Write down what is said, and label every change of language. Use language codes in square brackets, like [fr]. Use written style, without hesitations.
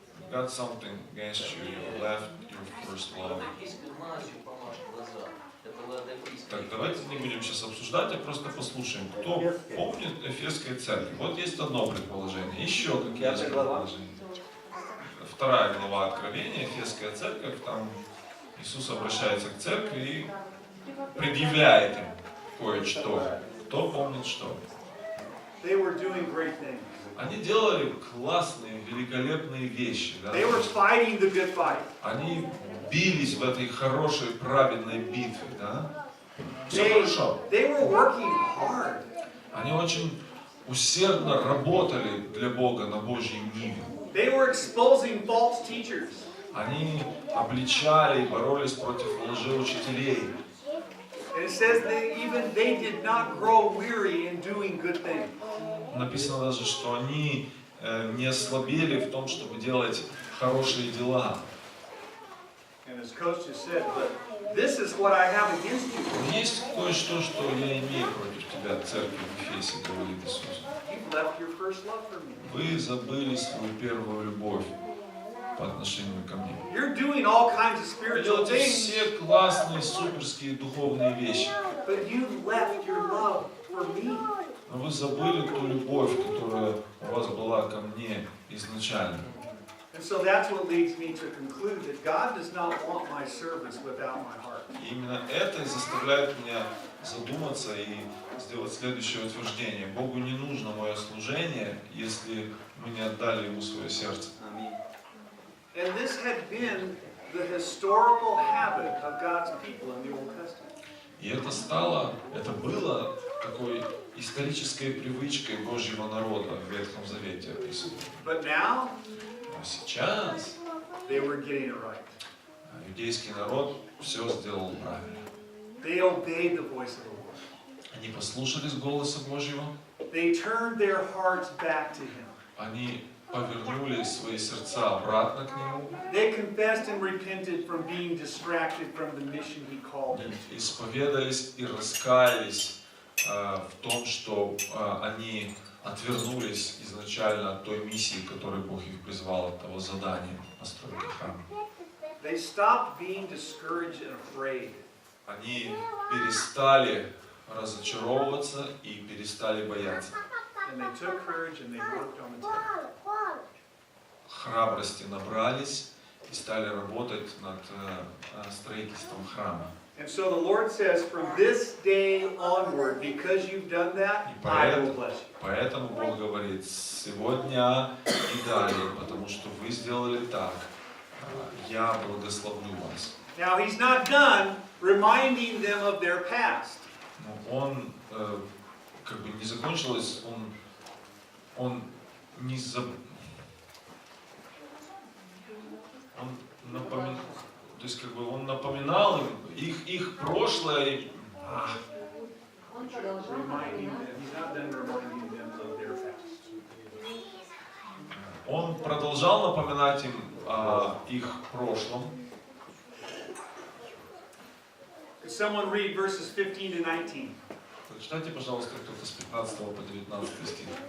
[en] Got something against you, you left your first love. [ru] Так, давайте не будем сейчас обсуждать, а просто послушаем, кто помнит Ефесской церкви. Вот есть одно предположение, еще какие есть предположения. 2 глава Откровения, Ефесская церковь, там Иисус обращается к церкви и предъявляет им кое-что. Кто помнит что? [en] They were doing great things. [ru] Они делали классные, великолепные вещи. Да? [en] They were fighting the good fight. [ru] Они бились в этой хорошей, праведной битве. Да? Все хорошо. [en] They were working hard. [ru] Они очень усердно работали для Бога на Божьей ниве. [en] They were exposing false teachers. [ru] Они обличали и боролись против лжеучителей. [en] And it says that even they did not grow weary in doing good things. [ru] Написано даже, что они не ослабели в том, чтобы делать хорошие дела. [en] And as Coach just said, but this is what I have against you. [ru] Есть кое-что, что я имею против тебя, церковь в Ефесе, говорит Иисус. [en] You've left your first love for me. [ru] Вы забыли свою первую любовь по отношению ко мне. [en] You're doing all kinds of [ru] Вы [en] spiritual [ru] делаете [en] things, [ru] все классные, суперские духовные вещи. [en] but you left your love for me. [ru] Но вы забыли ту любовь, которая у вас была ко мне изначально. [en] And so that's what leads me to conclude that God does not want my service without my heart. [ru] И именно это и заставляет меня задуматься и сделать следующее утверждение. Богу не нужно мое служение, если мы не отдали Ему свое сердце. [en] And this had been the historical habit of God's people in the Old Testament. [ru] И это было такой исторической привычкой Божьего народа в Ветхом Завете описано. [en] But now, [ru] Но сейчас [en] they were getting it right. [ru] иудейский народ все сделал правильно. [en] They obeyed the voice of the Lord. [ru] Они послушались голоса Божьего, [en] They turned their hearts back to Him. [ru] они повернули свои сердца обратно к Нему, [en] They confessed and repented from being distracted from the mission He called them to. [ru] исповедались и раскаялись в том, что они отвернулись изначально от той миссии, которой Бог их призвал, от того задания настройки храма. [en] They stopped being discouraged and afraid. [ru] Они перестали разочаровываться и перестали бояться. [en] And they took courage and they worked on the temple. [ru] Храбрости набрались и стали работать над строительством храма. [en] And so the Lord says, from this day onward, because you've done that, I will bless you. [ru] Поэтому Бог говорит, с сегодня и далее, потому что вы сделали так, я благословлю вас. [en] Now, He's not done reminding them of their past. [ru] Но Он как бы не закончилось, он не он напоминал, то есть как бы он напоминал им их прошлое. [en] Reminding them, He's not done reminding them of their past. [ru] Он продолжал напоминать им о их прошлом. [en] Could someone read verses 15 to 19? [ru] Прочитайте, пожалуйста, кто-то с 15 по 19 стих.